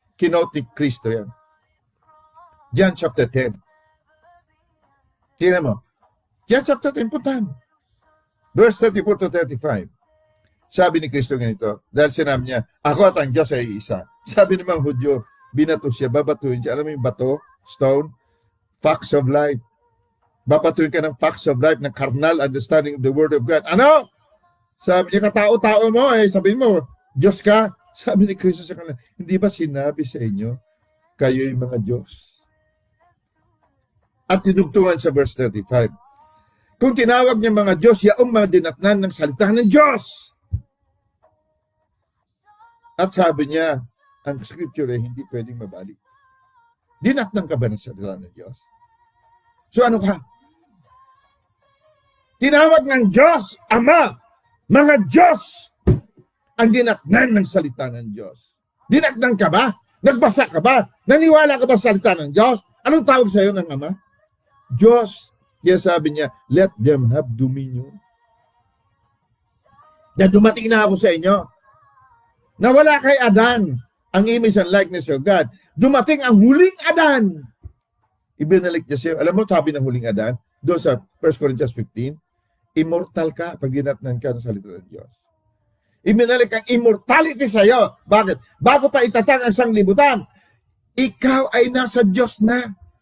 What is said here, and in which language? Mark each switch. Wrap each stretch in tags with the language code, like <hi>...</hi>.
<tl>Kinote ni Kristo yan. John chapter 10. Tingnan mo. John chapter 10, puntahan. Verse 34 to 35. Sabi ni Kristo ganito, dahil sinabi niya, ako at ang Diyos ay isa. Sabi naman Hudyo, binato siya, babatuhin siya. Alam mo yung bato, stone, facts of life. Babatuhin ka ng</tl> <en>facts of life, ng carnal understanding of the Word of God.</en> <tl>Ano? Sabi niya, katao-tao mo, sabihin mo, Diyos ka. Sabi ni Kristo sa kanila, hindi ba sinabi sa inyo, kayo'y mga Diyos? At tinugtungan sa verse 35. Kung tinawag niya mga Diyos, yaong mga dinatnan ng salita ng Diyos. At sabi niya, ang scripture ay hindi pwedeng mabalik. Dinatnan ka ba ng salita ng Diyos? So ano ka? Tinawag ng Diyos, Ama, mga Diyos, ang dinatnan ng salita ng Diyos. Dinatnan ka ba? Nagbasa ka ba? Naniwala ka ba sa salita ng Diyos? Anong tawag sa iyo ng Ama? Diyos. Kaya sabi niya,</tl> <en>let them have dominion.</en> <tl>Na dumating na ako sa inyo. Nawala kay Adan ang</tl> <en>image and likeness of God.</en> <tl>Dumating ang huling Adan. Ibinalik niya siya. Alam mo, sabi ng huling Adan, doon sa 1 Corinthians 15, immortal ka pag dinatnan ka ng salita ng Diyos. Ibinalik ang immortality sa iyo. Bakit? Bago pa itatag ang sanglibutan, ikaw ay nasa Diyos na.</tl>